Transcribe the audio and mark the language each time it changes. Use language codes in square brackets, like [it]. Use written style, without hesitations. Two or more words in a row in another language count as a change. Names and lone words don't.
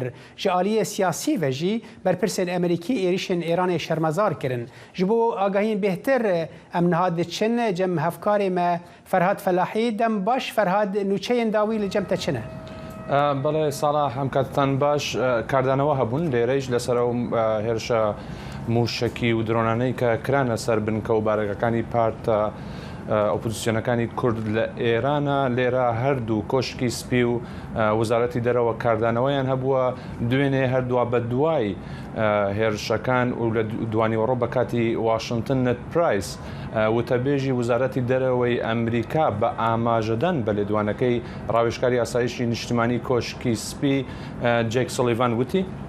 [ku] Ji aliyê siyasî ve jî berpirsên Emerîkî êrişên Îranê şermezar kirin. Ji bo agahiyên bêhtir em niha diçin cem hevkarê me Ferhad Felahî dem baş Ferhad nûçeyên dawî li cem te çi ne؟ [ckb] بەڵێ ساڵح هەم کاتتان باش کاردانەوە هەبوون لێرەیش لەسەر هێرشە موشکی و درۆنانەی کە کرانە سەر بنکە و بارەکەەکانی پارتە ئۆپۆزیسیۆنەکانی کورد لە ئێرانە لێرە هەردوو کۆشکی سپی و وەزارەتی دەرەوە کاردانەوەیان هەبووە دوێنێ هەردووە بە دوای هێرشەکان و لە دوانیوەڕۆ بە کاتی واشنگتن نت پرایس وتەبێژی وزارەتی دەرەوەی ئەمریکا بە ئاماژەدەن بە لێدوانەکەی ڕاوێژکاری ئاسایشی نیشتیمانی کۆشکی سپی جێک سۆلیڤان وتی